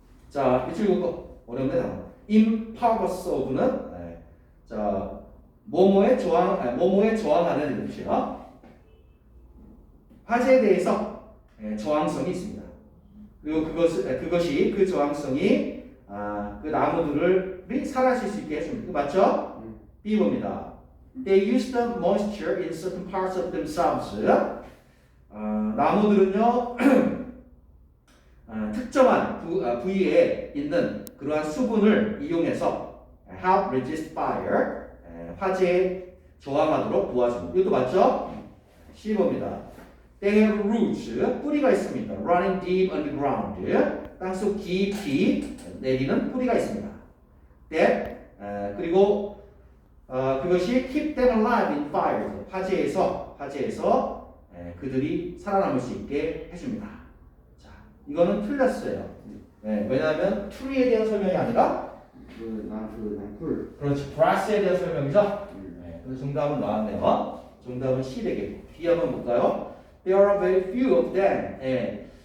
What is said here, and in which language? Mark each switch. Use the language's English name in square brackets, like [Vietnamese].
[Korean] 자, 이쪽 이거 어려운데 나무. impervious of는 자 뭐뭐에 저항하는 뜻이요. 화재에 대해서 저항성이 있습니다. 그리고 그것이 그 저항성이 그 나무들을 살아실 수 있게 해줍니다. 그거 맞죠? B 봅니다. [English] They use the moisture in certain parts of themselves. [Korean] 나무들은요 특정한 부위에 있는 그러한 수분을 이용해서 [English] help resist fire, [Korean] 화재에 저항하도록 도와줍니다. 이것도 맞죠? C 봅니다. [English] They have roots, [Korean] 뿌리가 있습니다. [English] Running deep underground, [Korean] 땅속 깊이 내리는 뿌리가 있습니다. That, 그리고 그것이 [English] keep them alive in fire, [Korean] 화재에서 그들이 살아남을 수 있게 해줍니다. 자, 이거는 틀렸어요. 왜냐하면 tree에 대한 설명이 아니라 풀. 그렇지, grass에 대한 설명이죠. 그래서 정답은 나왔네요. 정답은 C 되겠고. D 한번 볼까요? [English] There are very few of them.